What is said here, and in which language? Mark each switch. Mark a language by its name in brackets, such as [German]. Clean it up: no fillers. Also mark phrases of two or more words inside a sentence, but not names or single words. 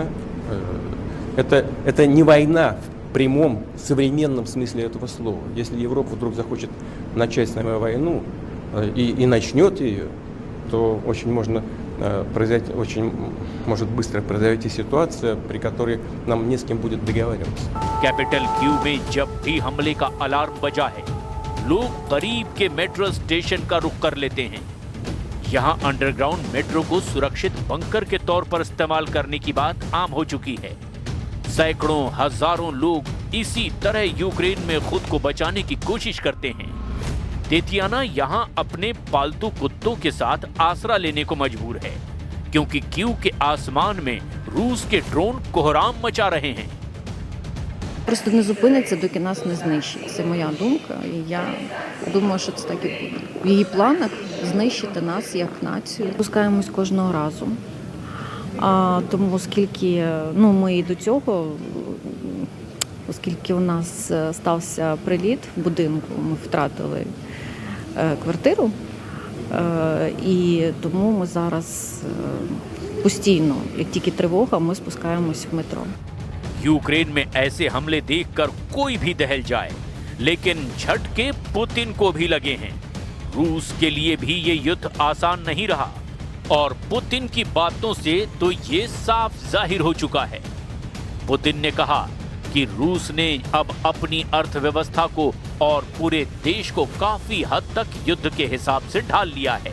[Russian] Это не война в прямом современном смысле этого слова. Если Европа вдруг захочет начать с нами войну и начнет ее, то очень может быстро произойти ситуация, при которой нам не с кем будет договариваться. [Hindi] कैपिटल क्यू में जब भी हमले का अलार्म बजा है, लोग करीब के [English] metro station [Hindi] का रुख कर लेते हैं। यहां [English] underground metro [Hindi] को सुरक्षित बंकर के तौर पर इस्तेमाल करने की बात आम हो चुकी है। सैकड़ों हजारों लोग इसी तरह यूक्रेन में खुद को बचाने की कोशिश करते हैं। तेतियाना यहां अपने पालतू कुत्तों के साथ आसरा लेने को मजबूर है क्योंकि क्यू के आसमान में रूस के ड्रोन कोहराम मचा रहे हैं। [Ukrainian] Просто не зупиниться, доки нас не знищить. Це моя думка. І я думаю, що це так і буде. В її планах знищити нас як націю. Пускаємось кожного разу. Тому оскільки ми і до цього, оскільки у нас стався приліт в будинку, ми втратили квартиру. І тому ми зараз постійно, як тільки тривога, ми спускаємось в метро. [Hindi] यूक्रेन में ऐसे हमले देखकर कोई भी दहल जाए, लेकिन झटके पुतिन को भी लगे हैं। रूस के लिए भी ये युद्ध आसान नहीं रहा और पुतिन की बातों से तो ये साफ जाहिर हो चुका है। पुतिन ने कहा कि रूस ने अब अपनी अर्थव्यवस्था को और पूरे देश को काफी हद तक युद्ध के हिसाब से ढाल लिया है।